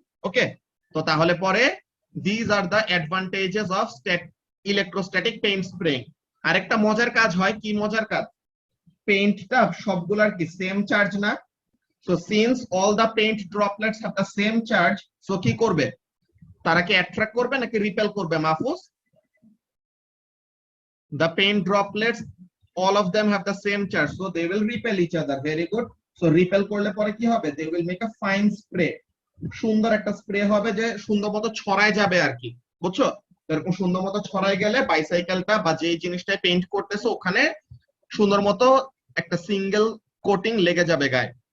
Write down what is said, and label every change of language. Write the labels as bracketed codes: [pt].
[bn] ওকে, তো তাহলে পরে [en] These are the advantages of electrostatic paint spraying. [bn] আরেকটা মজার কাজ হয়, কি মজার কাজ, পেইন্টটা সবগুলার কি সেম চার্জ না, [en] so since all the paint droplets have the same charge, [bn] so কি করবে, তারা কি অ্যাট্রাক্ট করবে নাকি রিপেল করবে Mahfuz? [en] The paint droplets, all of them have the same charge, so they will repel each other. Very good. [bn] So repel করলে পরে কি হবে, [en] they will make a fine spray, [bn] সুন্দর একটা স্প্রে হবে, যে সুন্দর মতো ছড়ায় যাবে আর কি, বুঝছো? এরকম সুন্দর মতো ছড়ায় গেলে বাইসাইকেলটা বা যে জিনিসটায় পেইন্ট করতেছে ওখানে সুন্দর মতো একটা সিঙ্গেল কোটিং লেগে যাবে গায়ে।